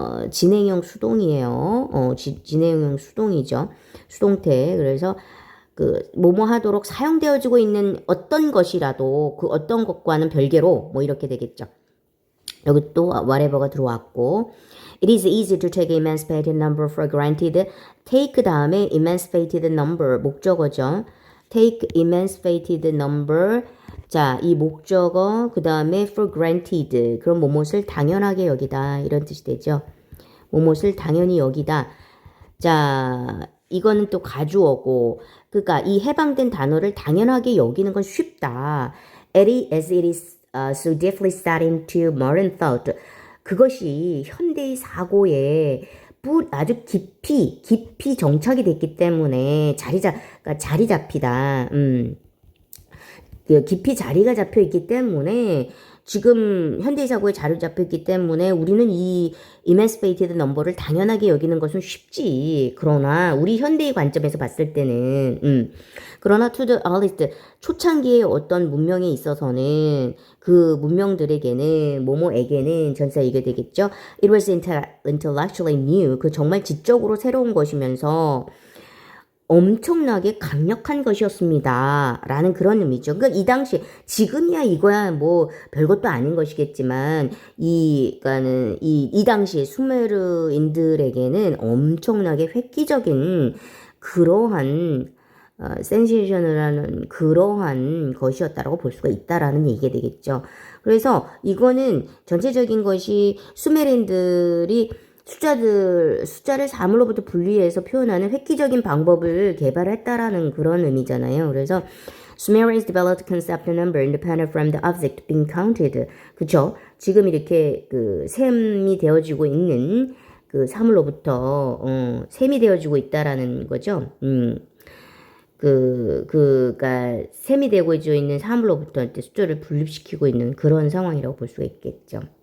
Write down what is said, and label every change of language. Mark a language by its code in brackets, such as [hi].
[ko] 진행형 수동이에요. 진행형 수동이죠. 수동태. 그래서 뭐뭐 하도록 사용되어지고 있는 어떤 것이라도 그 어떤 것과는 별개로 뭐 이렇게 되겠죠. 여기 또 whatever가 들어왔고 [en] It is easy to take emancipated number for granted. [ko] take 다음에 emancipated number 목적어죠. [en] take emancipated number [ko] 자, 이 목적어 그 다음에 for granted 그럼 뭐뭇을 당연하게 여기다 이런 뜻이 되죠. 뭐뭇을 당연히 여기다. 자, 이거는 또 가주어고 그러니까 이 해방된 단어를 당연하게 여기는 건 쉽다. [en] as it is so deeply set into modern thought. [ko] 그것이 현대의 사고에 아주 깊이 정착이 됐기 때문에 자리 잡히다. 깊이 자리가 잡혀 있기 때문에 지금 현대의 사고에 자리 잡혀 있기 때문에 우리는 이 emancipated number를 당연하게 여기는 것은 쉽지. 그러나 우리 현대의 관점에서 봤을 때는 그러나 [en] to the earliest [ko] 초창기의 어떤 문명에 있어서는 그 문명들에게는 뭐뭐에게는 전사 이게 되겠죠. [en] It was intellectually new. [ko] 그 정말 지적으로 새로운 것이면서 엄청나게 강력한 것이었습니다. 라는 그런 의미죠. 그러니까 이 당시, 지금이야 이거야 뭐 별것도 아닌 것이겠지만, 이 당시 수메르인들에게는 엄청나게 획기적인 그러한, 센세이션을하는 그러한 것이었다라고 볼 수가 있다라는 얘기가 되겠죠. 그래서 이거는 전체적인 것이 수메르인들이 숫자를 사물로부터 분리해서 표현하는 획기적인 방법을 개발했다라는 그런 의미잖아요. 그래서 [en] Sumerians developed concept number independent from the object being counted. [ko] 그쵸? 지금 이렇게 셈이 되어지고 있는 사물로부터 셈이 되어지고 있다라는 거죠. 그러니까 셈이 되고 있는 사물로부터 숫자를 분립시키고 있는 그런 상황이라고 볼 수가 있겠죠.